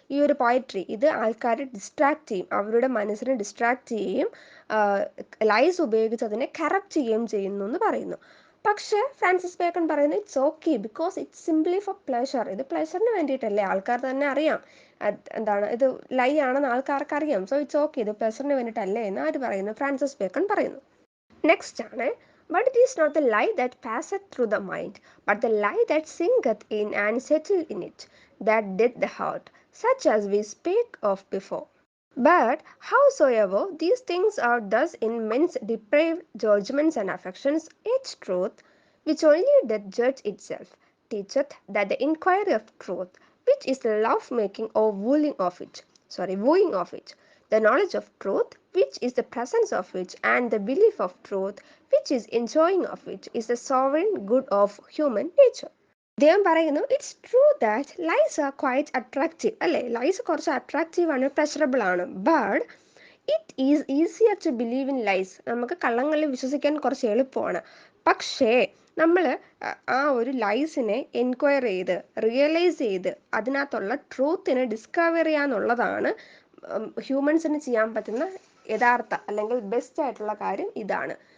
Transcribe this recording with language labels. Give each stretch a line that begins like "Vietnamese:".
Malayalam: ഈ ഒരു പോയട്രി ഇത് ആൾക്കാരെ ഡിസ്ട്രാക്ട് ചെയ്യും, അവരുടെ മനസ്സിനെ ഡിസ്ട്രാക്ട് ചെയ്യുകയും ലൈസ് ഉപയോഗിച്ച് അതിനെ കറപ്റ്റ് ചെയ്യുകയും ചെയ്യുന്നു എന്ന് പറയുന്നു. പക്ഷേ ഫ്രാൻസിസ് ബേക്കൺ പറയുന്നത്
English: It's okay because it's simply for pleasure.
Malayalam: ഇത് പ്ലഷറിന് വേണ്ടിയിട്ടല്ലേ, ആൾക്കാർ തന്നെ അറിയാം എന്താണ് ഇത് ലൈ ആണെന്ന് ആൾക്കാർക്ക് അറിയാം.
English: so it's okay,
Malayalam: ഇത് പ്ലഷറിന് വേണ്ടിയിട്ടല്ലേ എന്ന് ആര് പറയുന്നു? ഫ്രാൻസിസ് ബേക്കൺ പറയുന്നു.
English: Next ആണ്, but it is not the lie that passeth through the mind, but the lie that sinketh in and settleth in it, that doth the heart, such as we spake of before. But howsoever these things are thus in men's depraved judgments and affections, yet truth, which only doth judge itself, teacheth that the inquiry of truth, which is the love making or wooing of it, the knowledge of truth, which is the presence of which, and the belief of truth, which is enjoying of which, is the sovereign good of human nature.
Malayalam: അദ്ദേഹം പറയുന്നു
English: it's true that lies are quite attractive
Malayalam: അല്ലേ, lies കുറച്ച് attractive ആണ്, pleasurable ആണ്.
English: But it is easier to believe in lies.
Malayalam: നമുക്ക് കള്ളങ്ങളിൽ വിശ്വസിക്കാൻ കുറച്ച് എളുപ്പമാണ്. പക്ഷേ നമ്മൾ ആ ഒരു ലൈസിനെ എൻക്വയർ ചെയ്ത് റിയലൈസ് ചെയ്ത് അതിനകത്തുള്ള ട്രൂത്തിനെ ഡിസ്കവർ ചെയ്യാന്നുള്ളതാണ് ഹ്യൂമൻസിന് ചെയ്യാൻ പറ്റുന്ന യഥാർത്ഥ അല്ലെങ്കിൽ ബെസ്റ്റ് ആയിട്ടുള്ള കാര്യം ഇതാണ്.